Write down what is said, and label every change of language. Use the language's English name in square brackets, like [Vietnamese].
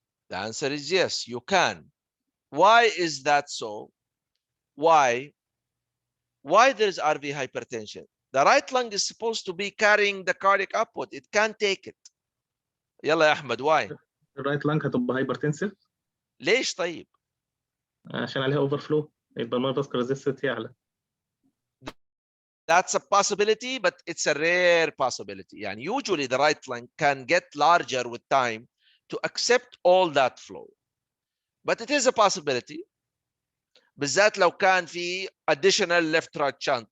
[English] The answer is yes, you can. Why is that so? Why? Why there is RV hypertension? The right lung is supposed to be carrying the cardiac output. It can't take it. [Arabic] يلا يا أحمد, [English] why? الرايت lung [Arabic] هتبقى [English] hypertensive [Arabic] ليش طيب؟ عشان عليها [English] overflow, [Arabic] يبقى [English] الماي vascular resistance [Arabic] يعلى. [English] That's a possibility, but it's a rare possibility. يعني usually the right lung can get larger with time to accept all that flow. But it is a possibility. [Arabic] بالذات لو كان في [English] additional left right shunt.